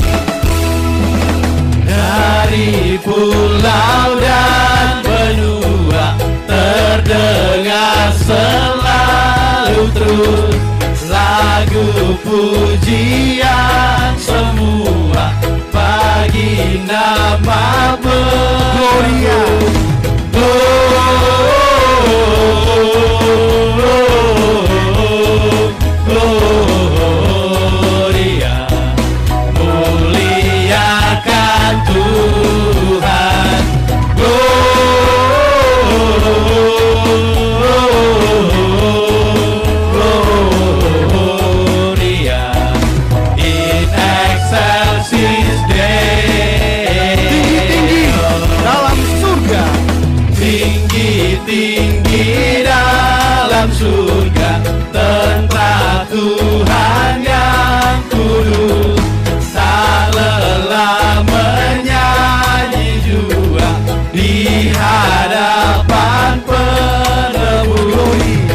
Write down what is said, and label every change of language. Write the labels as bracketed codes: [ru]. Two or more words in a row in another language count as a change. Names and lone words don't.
[id] Dari pulau dan benua terdengar selalu terus lagu pujian semua bagi nama Gloria. Gloria, muliakan Tuhan. [la] Gloria in excelsis Deo. [id] tinggi-tinggi dalam surga, Tinggi-tinggi dalam surga, tentara Tuhan yang kudus. Tak lelah menyanyi jua di hadapan penebus.